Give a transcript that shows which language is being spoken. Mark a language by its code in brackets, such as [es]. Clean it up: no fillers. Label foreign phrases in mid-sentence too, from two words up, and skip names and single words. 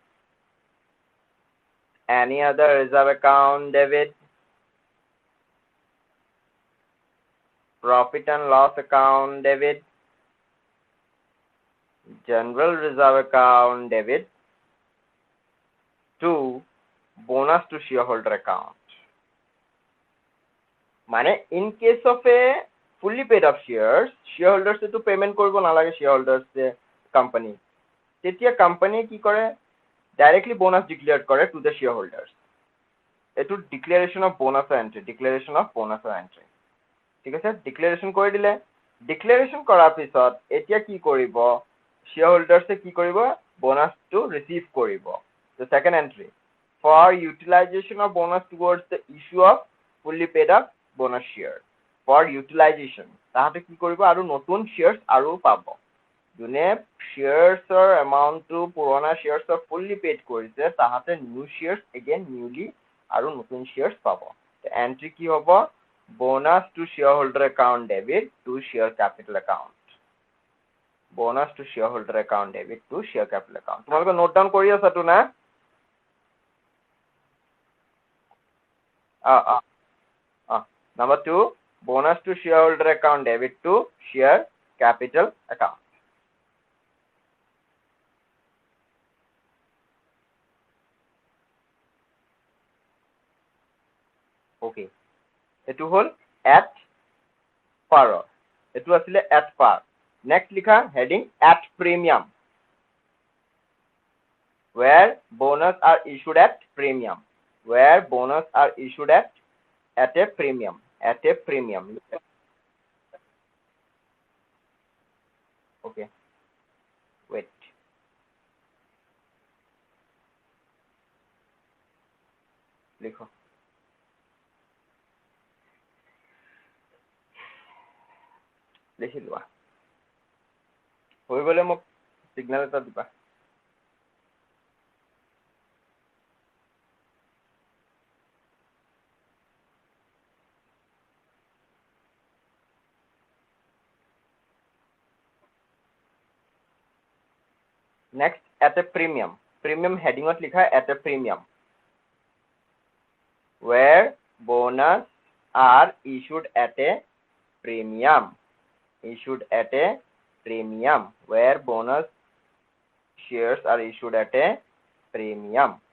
[en] any other reserve account debit, profit and loss account debit, general reserve account debit to bonus to shareholder account. মানে in case of a fully paid up shares, shareholders to payment [as] কৰিব নালাগে, [en] shareholders company, [as] তেতিয়া কোম্পানীয়ে কি কৰে, [en] directly bonus declare কৰে to the shareholders. এইটো declaration of bonus entry, [as] ঠিক আছে। ডিক্লেৰেশ্যন কৰি দিলে, ডিক্লেৰেশ্যন কৰাৰ পিছত এতিয়া কি কৰিব, শ্বেয়াৰহোল্ডাৰ্ছে কি কৰিব, বোনাছটো ৰিচিভ কৰিব। [en] The second entry, for utilization of bonus towards the issue of fully paid up bonus share. For utilization, [as] তাহাঁতে কি কৰিব, আৰু নতুন শ্বেয়াৰ্ছ আৰু পাব। যোনে শ্বেয়াৰ্ছৰ এমাউণ্টটো পুৰণা শ্বেয়াৰ্ছৰ [en] fully paid [as] কৰিছে, তাহাঁতে [en] new shares again newly [as] আৰু নতুন শ্বেয়াৰ্ছ পাব। এন্ট্ৰি কি হ'ব, [en] bonus to shareholder account debit to share capital account. Bonus to shareholder account debit to share capital account. [as] তোমালোকে [en] note down [as] কৰি আছা তো না? [en] Number 2, bonus to shareholder account debit to share capital account. Okay. [as] এইটো হ'ল [en] at par, [as] এইটো আছিলে [en] at par। নেক্সট লিখা হেডিং at premium, where bonus are issued at premium, where bonus are issued at a premium, okay, wait, [as] লিখো লিখি লোৱা হৈ গ'লে মোক সিগনেল এটা দিবা [en] next at a premium heading ত লিখা at a premium where bonus are issued at a premium where bonus shares are issued at a premium